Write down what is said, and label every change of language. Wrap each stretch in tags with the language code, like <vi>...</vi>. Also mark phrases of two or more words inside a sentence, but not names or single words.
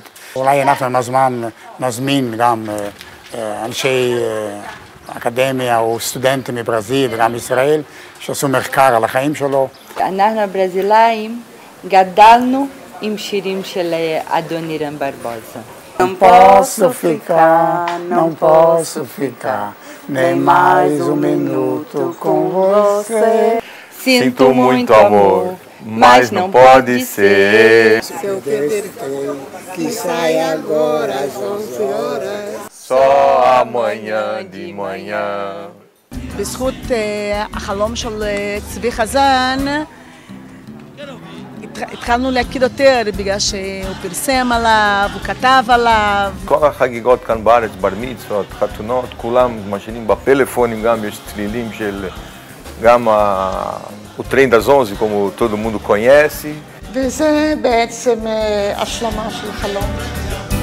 <he>אולי אנחנו עם הזמן נזמין גם אנשי אקדמיה או סטודנטים מברזיל וגם ישראל שעשו מחקר על החיים שלו. אנחנו הברזילאים גדלנו עם שירים של אדונירם ברבוזה.</he> <pt>Não posso ficar nem mais um minuto com você. Sinto muito amor, mas não pode ser. Se eu perder que sai agora às 11 horas. Só amanhã de manhã.</pt> <he>בזכות החלום של צבי חזן, התחלנו להכיר יותר בגלל שהוא פרסם עליו, הוא כתב עליו. כל החגיגות כאן בארץ, בר מצוות, חתונות, כולם משנים בפלאפונים, גם יש צלילים של גם</he> <pt>o trem das 11, como todo mundo conhece.</pt> <he>וזה בעצם השלמה של חלום.</he>